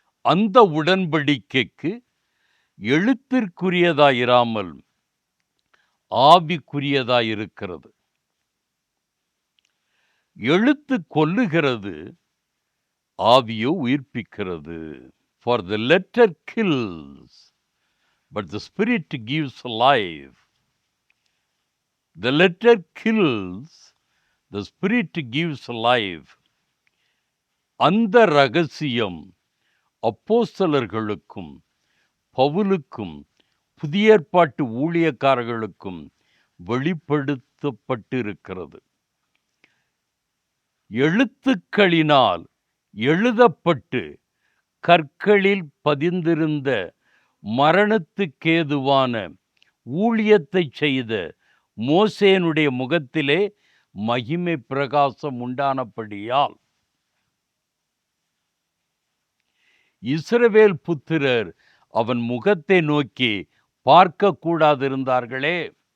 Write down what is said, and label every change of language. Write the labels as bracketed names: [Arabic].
[Tamil] அந்த உடன்படிக்கைக்கு எழுத்திற்குரியதாயிராமல் ஆவிக்குரியதாயிருக்கிறது. எழுத்து கொல்லுகிறது, ஆவியோ உயிர்ப்பிக்கிறது. [English] For the letter kills, but the spirit gives life. The letter kills, the spirit gives life. [Tamil] அந்த ரகசியம் அப்போஸ்தலர்களுக்கும் பவுலுக்கும் புதிய ஏற்பாட்டு ஊழியக்காரர்களுக்கும் வெளிப்படுத்தப்பட்டிருக்கிறது. எழுத்துக்களினால் எழுதப்பட்டு கற்களில் பதிந்திருந்த மரணத்துக்கேதுவான ஊழியத்தை செய்த மோசேனுடைய முகத்திலே மகிமை பிரகாசம் உண்டானபடியால் இஸ்ரவேல் புத்திரர் அவன் முகத்தை நோக்கி பார்க்க கூடாதிருந்தார்களே.